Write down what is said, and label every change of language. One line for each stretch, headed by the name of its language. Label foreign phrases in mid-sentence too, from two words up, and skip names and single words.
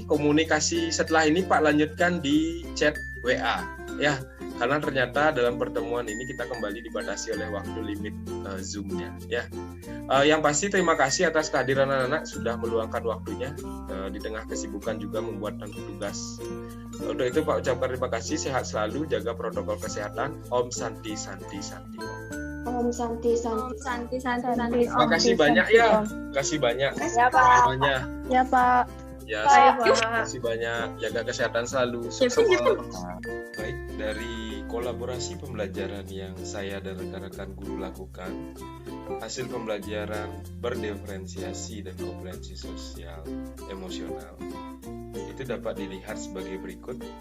Indonesian: Komunikasi setelah ini Pak lanjutkan di chat WA ya, karena ternyata dalam pertemuan ini kita kembali dibatasi oleh waktu limit Zoom-nya ya. Yang pasti terima kasih atas kehadiran anak-anak sudah meluangkan waktunya di tengah kesibukan juga membuat tugas. Untuk itu Pak ucapkan terima kasih, sehat selalu, jaga protokol kesehatan.
Sanskrit: Om Santi Santi Santi. Om Santi Santi Santi Santi Santi.
Indonesian: Terima kasih banyak ya. Terima kasih banyak. Ya Pak. Semuanya. Ya Pak. Ya, Baik, masih banyak. Jaga kesehatan selalu. Sukses selalu. Baik, dari kolaborasi pembelajaran yang saya dan rekan-rekan guru lakukan, hasil pembelajaran berdiferensiasi dan kompetensi sosial emosional itu dapat dilihat sebagai berikut.